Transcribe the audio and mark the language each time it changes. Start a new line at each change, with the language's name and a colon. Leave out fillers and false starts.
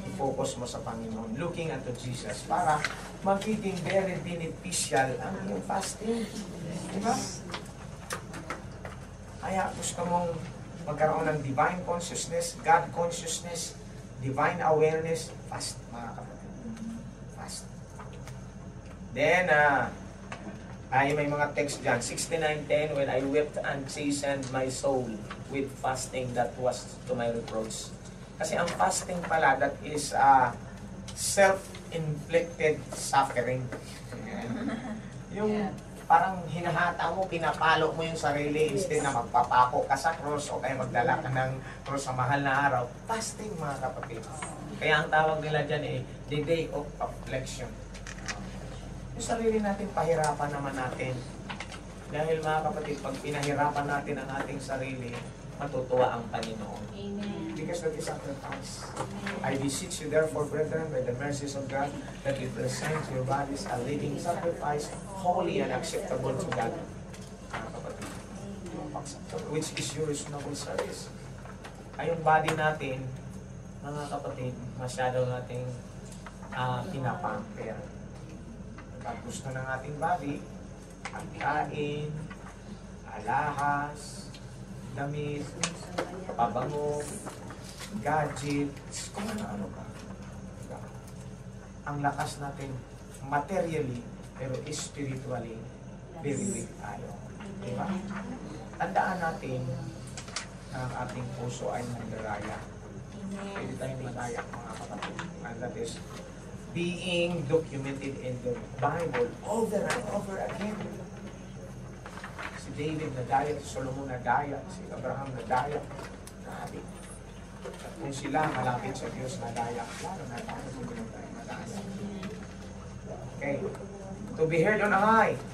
Filipino: I-focus mo sa Panginoon,
English: looking unto Jesus,
Filipino: para magiging very beneficial ang iyong fasting. Di ba? Kaya gusto mong magkaroon ng divine consciousness, God consciousness, divine awareness, fast, mga kapatid. Fast. Then, ay may mga text dyan.
English: 69:10, when I wept and chastened my soul with fasting, that was to my reproach.
Filipino: Kasi ang fasting pala,
English: that is self-inflicted suffering.
Filipino: Yung parang hinahata mo, pinapalo mo yung sarili instead na magpapako ka sa cross o kaya magdala ka ng cross sa mahal na araw. Fasting, mga kapatid. Kaya ang tawag nila dyan
English: the day of affliction.
Filipino: Yung sarili natin, pahirapan naman natin. Dahil mga kapatid, pag pinahirapan natin ang ating sarili, matutuwa ang Panginoon. Amen.
English: Because of the sacrifice. I beseech you therefore, brethren, by the mercies of God, that you present your bodies a living sacrifice, holy and acceptable to God.
Filipino: Mga kapatid,
English: which is your reasonable service.
Filipino: Ay yung body natin, mga kapatid, masyado nating pinapamper. Pag gusto ng ating body, ang kain, alahas, damit, pabango, gadgets, kung ano ka. Ang lakas natin materially, pero spiritually, very weak tayo. Diba? Tandaan natin na ang ating puso ay mandaraya. Pwede tayong madaya, mga kapatid.
English: And that is being documented in the Bible over and over again.
Filipino: Si David nadaya, si Solomon nadaya, si Abraham nadaya. Grabe. At kung sila malapit sa Diyos nadaya, lalo na tayo kung tayo nadaya. Okay.
English: To be heard on high.